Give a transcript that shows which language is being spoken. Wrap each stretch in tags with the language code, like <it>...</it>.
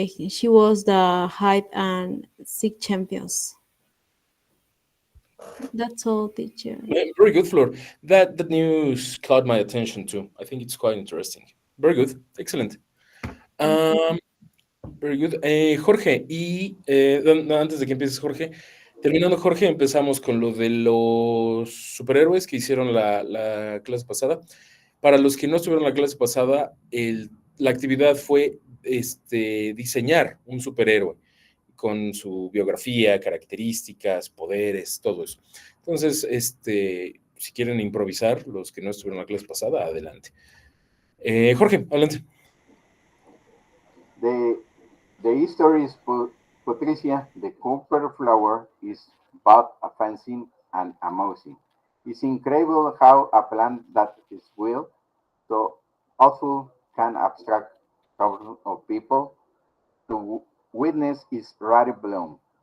<en>She was the hide and seek champions. That's all, teacher. Yeah, very good, Flor. That news caught my attention too. I think it's quite interesting. Very good, excellent. Very good.</en> <es>Jorge, y antes de que empieces, Jorge, terminando, Jorge, empezamos con lo de los superhéroes que hicieron la clase pasada. Para los que no estuvieron en la clase pasada, la actividad fue diseñar un superhéroe con su biografía, características, poderes, todo eso. Entonces, si quieren improvisar, los que no estuvieron en la clase pasada, adelante. Jorge, adelante.</es> <en>The history is Patricia, the copper flower, is both offensive and amusing. It's incredible how a plant that is will so awful can abstract thousands of people to witness its rare bloom.</en>